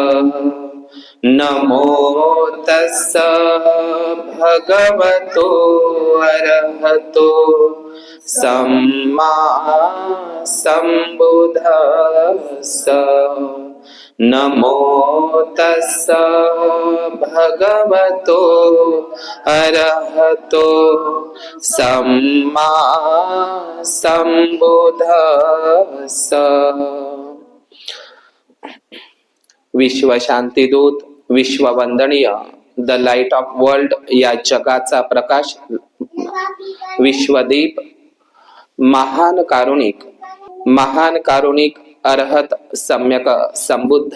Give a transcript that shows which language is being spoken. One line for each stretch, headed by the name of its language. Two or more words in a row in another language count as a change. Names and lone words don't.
Pali: नमो तस्स भगवतो अरहतो सम्मा सम्बुद्धस्स। नमो तस्स भगवतो अरहतो सम्मा सम्बुद्धस्स।
Marathi: विश्व शांतीदूत, विश्ववंदनीय,
English: the light of world
Marathi: या जगाचा प्रकाश, विश्वदीप, महान कारुणिक अरहत सम्यक संबुद्ध